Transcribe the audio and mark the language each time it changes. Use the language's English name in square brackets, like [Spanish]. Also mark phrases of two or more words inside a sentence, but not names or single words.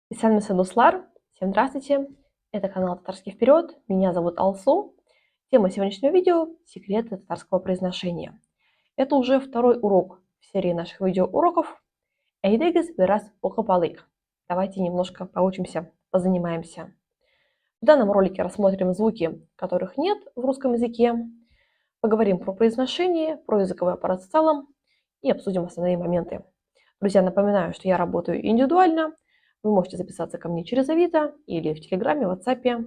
[Tatar] Исәнмесез, Садуслар. [Russian] Всем здравствуйте. Это канал Татарский вперед. Меня зовут Алсу. Тема сегодняшнего видео – секреты татарского произношения. Это уже второй урок в серии наших видеоуроков. [Tatar] Әйдәгез бераз оқып алыйк. [Russian] Давайте немножко поучимся, позанимаемся. В данном ролике рассмотрим звуки, которых нет в русском языке. Поговорим про произношение, про языковой аппарат в целом и обсудим основные моменты. Друзья, напоминаю, что я работаю индивидуально. Вы можете записаться ко мне через Авито или в Телеграме, в WhatsApp.